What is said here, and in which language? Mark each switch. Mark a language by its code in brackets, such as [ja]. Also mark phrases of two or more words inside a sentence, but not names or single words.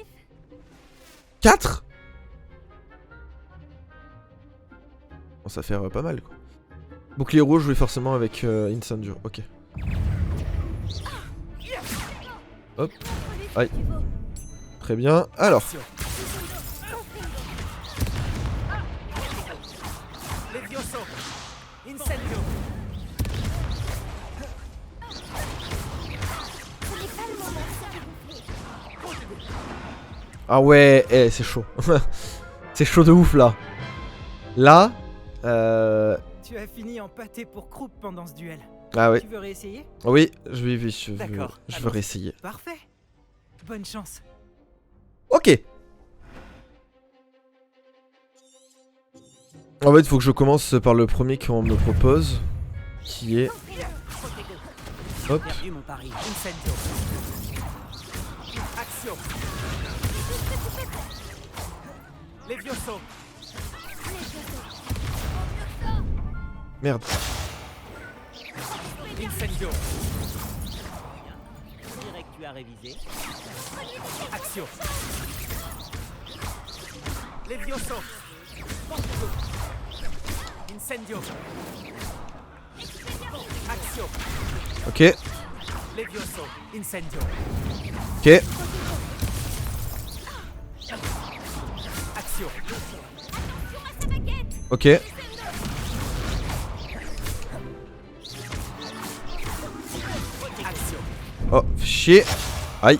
[fr] 4. Bon, ça fait pas mal quoi. Bouclier rouge, oui forcément avec Incendio, ok. Hop. Aïe. Très bien, alors. Levioso. Incendio. Ce n'est pas le moment de se dégonfler. Ah ouais, c'est chaud. C'est chaud de ouf là. Là, Tu as fini en pâté pour croupe pendant ce duel. Ah oui. Tu veux réessayer? Oui, je D'accord, veux allons-y. réessayer. Parfait. Bonne chance. Ok. En fait, il faut que je commence par le premier qu'on me propose, qui est... Hop. Perdu mon pari. Incendio. Action. Levioso. Merde. Incendio. Je dirais que tu as révisé. Action. Levioso. Incendio. Action. Ok. Levioso. Incendio. Ok. Action. Ok. Action. Oh, chier. Aïe.